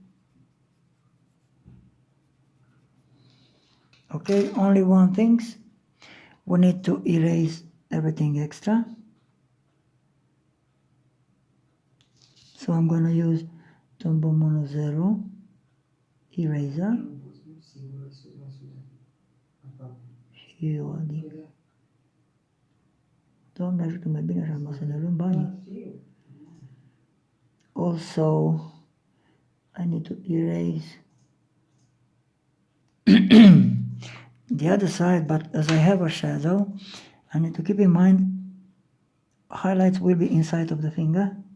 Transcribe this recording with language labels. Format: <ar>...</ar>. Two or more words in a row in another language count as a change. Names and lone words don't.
<en>Okay, only one thing. We need to erase everything extra. So I'm gonna use Tombow Mono 0 eraser.</en> <ro>Și eu, adică. Doamne ajută mai bine așa, mă să ne luăm banii.</ro> <en>Also, I need to erase the other side, but as I have a shadow, I need to keep in mind highlights will be inside of the finger.</en>